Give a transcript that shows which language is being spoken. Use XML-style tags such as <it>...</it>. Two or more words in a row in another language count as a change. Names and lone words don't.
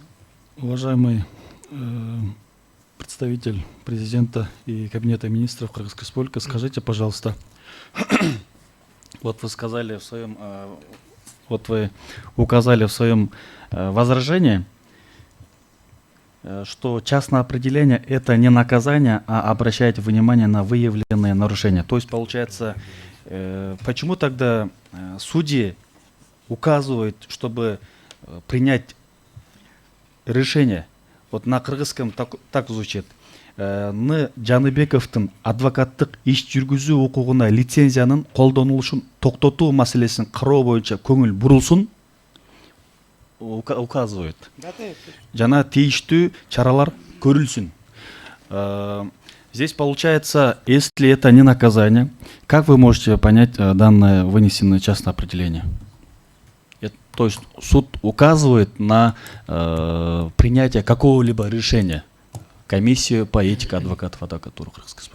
<ru>Уважаемый представитель президента и Кабинета министров Кыргызской Республики, скажите, пожалуйста, вот вы сказали в своем, вот вы указали в своем возражении, что частное определение – это не наказание, а обращать внимание на выявленные нарушения. То есть, получается, почему тогда судьи указывают, чтобы принять решение? Вот на кыргызском так звучит.</ru> <ky>Ны Жаныбековтың адвокаттық иш жүргүзүү укугуна лицензиянын колдонулушун токтотуу маселесин кароо боюнча көңүл бурулсун, указывает. Жана тийиштүү чаралар көрүлсүн.</ky> <ru>Здесь получается, если это не наказание, как вы можете понять данное вынесенное частное определение? То есть суд указывает на принятие какого-либо решения. Комиссию по этике адвокатов адвокатуры Кыргызской Республики.</ru>